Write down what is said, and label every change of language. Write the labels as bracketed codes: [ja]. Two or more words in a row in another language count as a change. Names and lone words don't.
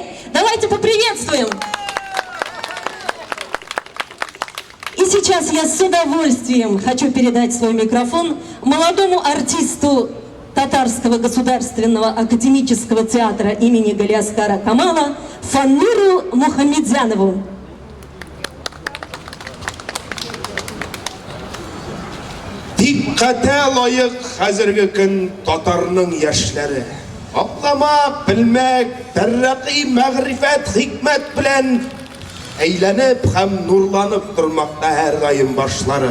[ru] Давайте поприветствуем! И сейчас я с удовольствием хочу передать свой микрофон молодому артисту Татарского государственного академического театра имени Галиаскара Камала Фаннуру Мухаммедзянову. [tt] Диккате лайык хәзерге көн татарның яшьләре. Аклама, белмәк, тәррәкый, мәгърифәт, хикмәт белән әйләнеп һәм нурланып тормакта һәр гаим башлары.